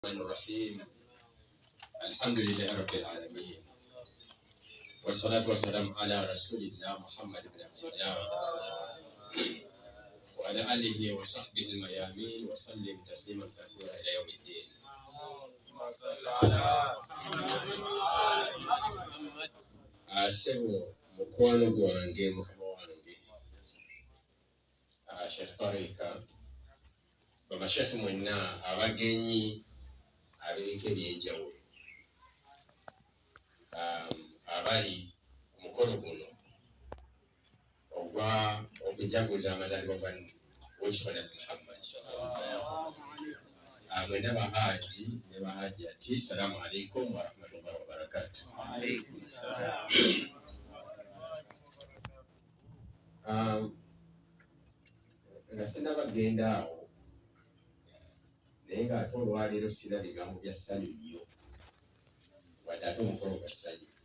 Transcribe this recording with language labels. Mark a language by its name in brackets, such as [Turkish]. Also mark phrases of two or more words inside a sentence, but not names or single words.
[Arabic] الرحمن الرحيم. الحمد لله رب العالمين، والصلاة والسلام على رسول الله محمد بن عبد الله وعلى آله وصحبه الميامين، وسلم تسليما كثيرا إلى يوم الدين. [Ganda] Asebo mukwano gwange mukama wange Sheikh Tarika, bamashekhe mwenna, abagenyi ab'ebika ebyenjawulo abali ku mukolo guno ogwa okujaguza amazaalibwa ga Nabi Muhammad. Mwenna bahaji ne bahajjati, [Arabic] assalamu alaikum wa rahmatullahi wa barakatuh. [Ganda] Nga sinabagenda awo naye ng'ate olwaleero sina bigambo bya ssanyu nnyo wadde ate omukolo gwa ssanyu.